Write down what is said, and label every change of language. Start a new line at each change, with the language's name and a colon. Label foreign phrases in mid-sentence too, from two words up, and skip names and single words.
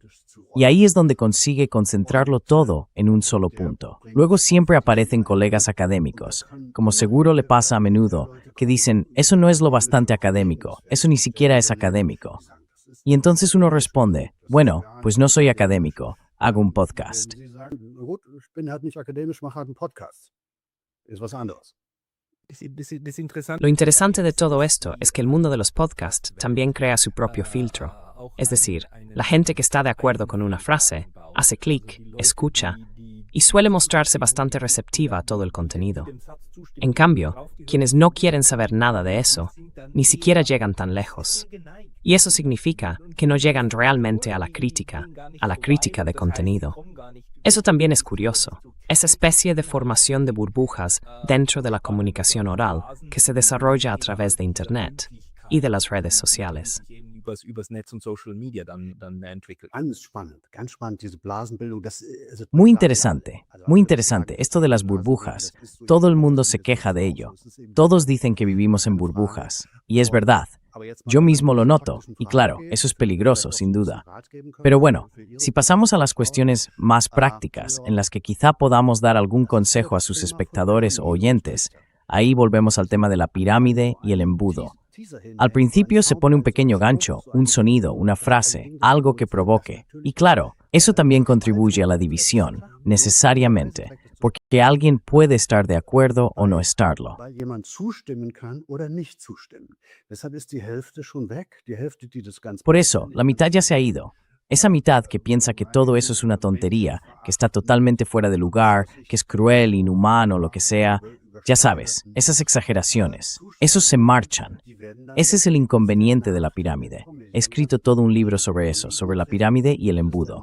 Spanish: Y ahí es donde consigue concentrarlo todo en un solo punto. Luego siempre aparecen colegas académicos, como seguro le pasa a menudo, que dicen, eso no es lo bastante académico, eso ni siquiera es académico. Y entonces uno responde, bueno, pues no soy académico, hago un podcast.
German: Sie sagen, na gut, ich bin halt nicht akademisch, mache halt einen Podcast. Ist was anderes. Das Interessante.
Spanish: Lo interesante de todo esto es que el mundo de los podcasts también crea su propio filtro. Es decir, la gente que está de acuerdo con una frase, hace clic, escucha, y suele mostrarse bastante receptiva a todo el contenido. En cambio, quienes no quieren saber nada de eso, ni siquiera llegan tan lejos. Y eso significa que no llegan realmente a la crítica de contenido. Eso también es curioso, esa especie de formación de burbujas dentro de la comunicación oral que se desarrolla a través de Internet y de las redes sociales.
German: übers Netz und Social Media dann entwickelt. Ganz spannend, diese Blasenbildung.
Spanish: Muy interesante, muy interesante. Esto de las burbujas. Todo el mundo se queja de ello. Todos dicen que vivimos en burbujas. Y es verdad. Yo mismo lo noto. Y claro, eso es peligroso, sin duda. Pero bueno, si pasamos a las cuestiones más prácticas, en las que quizá podamos dar algún consejo a sus espectadores o oyentes, ahí volvemos al tema de la pirámide y el embudo. Al principio se pone un pequeño gancho, un sonido, una frase, algo que provoque. Y claro, eso también contribuye a la división, necesariamente, porque alguien puede estar de acuerdo o no estarlo.
German: Weil jemand zustimmen kann oder nicht zustimmen. Deshalb ist die Hälfte schon weg, die Hälfte, die das ganz
Spanish: Por eso, la mitad ya se ha ido. Esa mitad que piensa que todo eso es una tontería, que está totalmente fuera de lugar, que es cruel, inhumano, lo que sea. Ya sabes, esas exageraciones, esos se marchan. Ese es el inconveniente de la pirámide. He escrito todo un libro sobre eso, sobre la pirámide y el embudo.